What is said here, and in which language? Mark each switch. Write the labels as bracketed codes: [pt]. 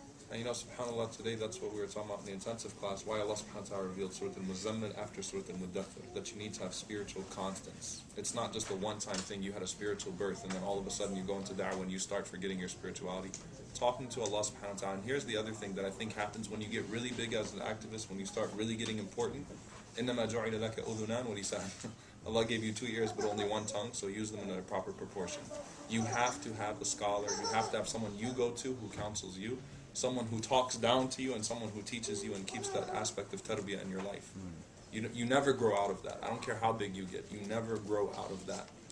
[en] And you know, subhanAllah, today that's what we were talking about in the intensive class, why Allah subhanahu wa ta'ala revealed Surah Al-Muzammil after Surah Al-Mudaththir, that you need to have spiritual constants. It's not just a one-time thing, you had a spiritual birth, and then all of a sudden you go into da'wah and you start forgetting your spirituality. Talking to Allah subhanahu wa ta'ala, and here's the other thing that I think happens when you get really big as an activist, when you start really getting important. [ar] إِنَّمَا جُعِلَ لَكَ أُذُنَانِ, [en] what he said. Allah gave you 2 ears but only one tongue, so use them in a proper proportion. You have to have a scholar, you have to have someone you go to who counsels you, someone who talks down to you, and someone who teaches you and keeps that aspect of tarbiyah in your life. You never grow out of that. I don't care how big you get, you never grow out of that.